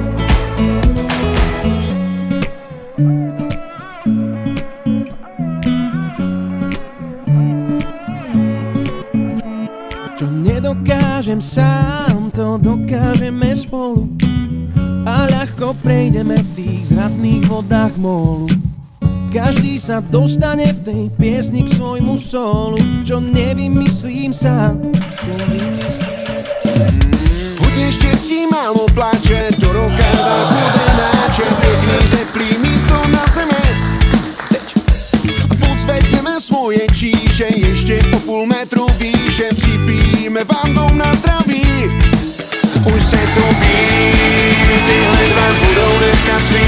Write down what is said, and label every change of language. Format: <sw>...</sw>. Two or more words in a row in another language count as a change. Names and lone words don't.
<sk>Čo nedokážem sám, to dokážeme spolu. A ľahko prejdeme v tých zradných vodách mólu. Každý sa dostane v tej piesni k svojmu solu. Čo nevymyslím sám, to vymyslíme spolu.</sk> <cs>Hodně štěstí, málo pláče, do roka 2 bude náče. Pěkný teplý místo na zemi. Pozvedněme svoje číše, ještě o půl metru výše. Připijíme vandou na zdraví. Už se to ví, tyhle dva budou dneska svý.</cs>